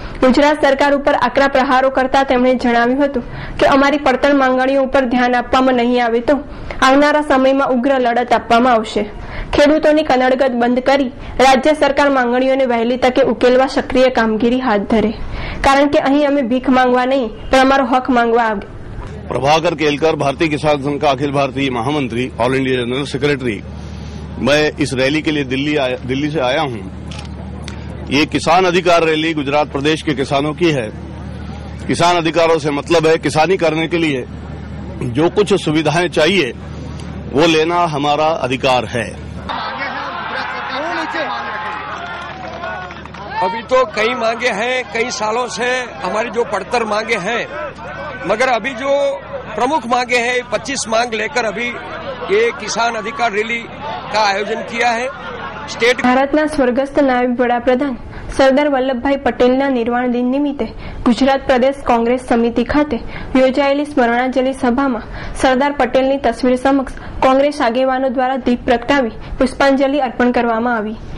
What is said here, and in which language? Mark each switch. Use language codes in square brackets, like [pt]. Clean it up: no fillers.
[gu] ગુજરાત સરકાર ઉપર આકરા પ્રહારો કરતા તેમણે જણાવ્યું હતું કે અમારી પડતર માંગણીઓ ઉપર ધ્યાન આપવામાં નહીં આવે તો આવનારા સમયમાં ઉગ્ર લડત આપવામાં આવશે. ખેડૂતોની કનડગત બંધ કરી રાજ્ય સરકાર માંગણીઓને વહેલી તકે ઉકેલવા સક્રિય કામગીરી હાથ ધરે, કારણ કે અહીં અમે ભીખ માંગવા નહીં પણ અમારો હક માંગવા આવે. [hi] प्रभाकर केलकर, भारतीय किसान संघ का अखिल भारतीय महामंत्री, ऑल इंडिया जनरल सेक्रेटरी, मैं इस रैली के लिए दिल्ली से आया हूं. ये किसान अधिकार रैली गुजरात प्रदेश के किसानों की है. किसान अधिकारों से मतलब है किसानी करने के लिए जो कुछ सुविधाएं चाहिए वो लेना हमारा अधिकार है. अभी तो कई मांगे हैं, कई सालों से हमारी जो पड़तर मांगे हैं, मगर अभी जो प्रमुख मांगे हैं 25 मांग लेकर अभी ये किसान अधिकार रैली का आयोजन किया है. [en] state [gu] भारतना स्वर्गस्थ नायब वडाप्रधान सरदार वल्लभभाई पटेलના નિર્વાણ દિન નિમિત્તે ગુજરાત પ્રદેશ કોંગ્રેસ સમિતિ ખાતે યોજાયેલી સ્મરણાંજલિ સભામાં સરદાર પટેલની તસવીર સમક્ષ કોંગ્રેસ આગેવાનો દ્વારા દીપ પ્રગટાવી પુષ્પાંજલિ અર્પણ કરવામાં આવી.